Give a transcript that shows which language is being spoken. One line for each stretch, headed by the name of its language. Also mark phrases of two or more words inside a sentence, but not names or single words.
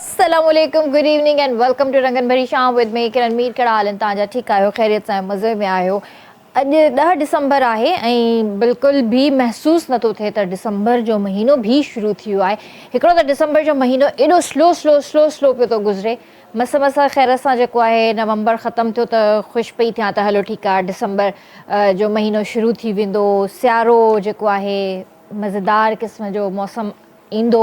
English: Assalamualaikum, good evening and welcome to Rangan Bhari Sham with me Kiran Meet
Sindhi: कहिड़ा हाल आहिनि तव्हांजा ठीकु आहियो ख़ैरियत सां मज़े में आहियो। अॼु 10 डिसंबर आहे ऐं बिल्कुलु बि महसूसु नथो थिए त डिसंबर जो महीनो बि शुरू थी वियो आहे। हिकिड़ो त डिसंबर जो महीनो एॾो स्लो पियो थो गुज़रे। मस ख़ैर सां जेको आहे नवंबर ख़तमु थियो त ख़ुशि पई थियां त हलो ठीकु आहे डिसंबर जो महीनो शुरू थी वेंदो, सियारो जेको आहे मज़ेदार क़िस्म जो मौसमु ईंदो।